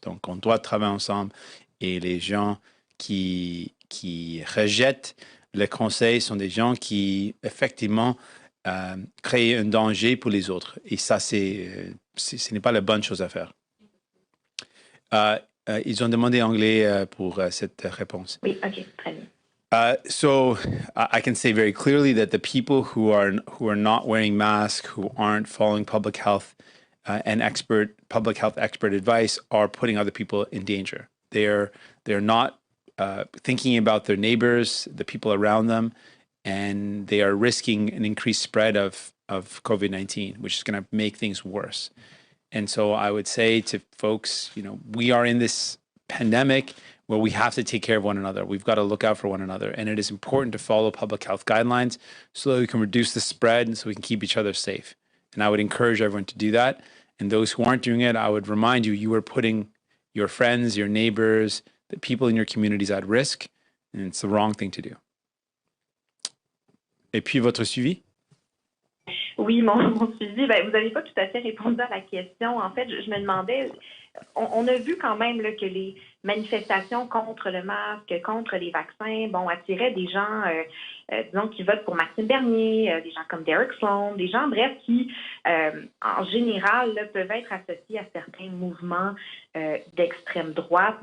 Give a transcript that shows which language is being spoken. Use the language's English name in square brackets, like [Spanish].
[French] Donc, on doit travailler ensemble et les gens qui rejettent le conseil sont des gens qui, effectivement, créent un danger pour les autres. Et ça, ce n'est pas la bonne chose à faire. Ils ont demandé anglais pour cette réponse. Oui, OK, très bien. [English] So I can say very clearly that the people who are not wearing masks, who aren't following public health and public health expert advice, are putting other people in danger. They're not thinking about their neighbors, the people around them, and they are risking an increased spread of COVID-19, which is going to make things worse. And so I would say to folks, we are in this pandemic. where we have to take care of one another. We've got to look out for one another. And it is important to follow public health guidelines so that we can reduce the spread and so we can keep each other safe. And I would encourage everyone to do that. And those who aren't doing it, I would remind you, you are putting your friends, your neighbors, the people in your communities at risk. And it's the wrong thing to do. [French] Et puis, votre suivi? Oui, mon suivi, ben, vous n'avez pas tout à fait répondu à la question. En fait, je me demandais, on a vu quand même là, que les manifestations contre le masque, contre les vaccins, attiraient des gens, disons, qui votent pour Maxime Bernier, des gens comme Derek Sloan, des gens, bref, qui, en général, là, peuvent être associés à certains mouvements d'extrême droite.